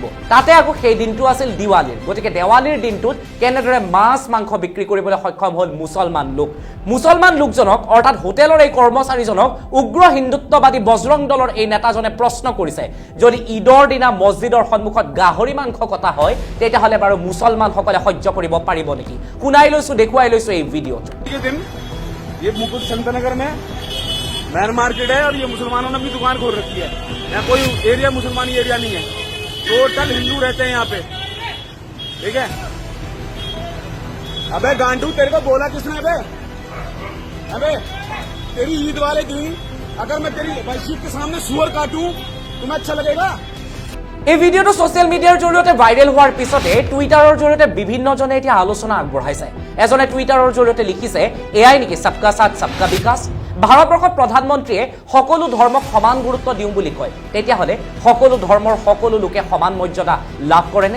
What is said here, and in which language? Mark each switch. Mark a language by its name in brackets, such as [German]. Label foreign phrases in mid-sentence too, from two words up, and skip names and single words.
[Assamese] তাতে আকৌ সেই দিনটো আছিল দিৱালীৰ, গতিকে দেৱালীৰ দিনটোত কেনেদৰে মাছ মাংস বিক্ৰী কৰিবলৈ সক্ষম হ'ল মুছলমান লোক। মুছলমান লোকজনক অৰ্থাৎ হোটেলৰ এই কৰ্মচাৰীজনক উগ্ৰ হিন্দুত্ববাদী বজৰং দলৰ এই নেতাজনে প্ৰশ্ন কৰিছে, যদি ঈদৰ দিনা মছজিদৰ সন্মুখত গাহৰি মাংস কটা হয় তেতিয়াহ'লে বাৰু মুছলমানসকলে সহ্য কৰিব পাৰিব নেকি? শুনাই লৈছো, দেখুৱাই লৈছো এই ভিডিঅ'টো। [Hindi] ये मुकुट संतनगर में मैन मार्केट है और ये मुसलमानों ने अपनी दुकान खोल रखी है। यहाँ कोई एरिया मुसलमानी एरिया नहीं है, टोटल हिंदू रहते हैं यहाँ पे, ठीक है? अबे गांडू तेरे को बोला किसने? अबे तेरी ईद वाले दिन अगर मैं तेरी मस्जिद के सामने सुअर काटूं तुम्हें अच्छा लगेगा? [Assamese] এই ভিডিঅ'টো [English] social media [Assamese] জৰিয়তে ভাইৰেল হোৱাৰ পিছতে টুইটাৰৰ জৰিয়তে বিভিন্নজনে এতিয়া আলোচনা আগবঢ়াইছে। এজনে টুইটাৰৰ জৰিয়তে লিখিছে, এয়াই নেকি [Hindi] सबका साथ सबका विकास? [Assamese] ভাৰতবৰ্ষত প্ৰধানমন্ত্ৰীয়ে সকলো ধৰ্মক সমান গুৰুত্ব দিওঁ বুলি কয়, তেতিয়াহ'লে সকলো ধৰ্মৰ সকলো লোকে সমান মৰ্যাদা লাভ কৰেনে?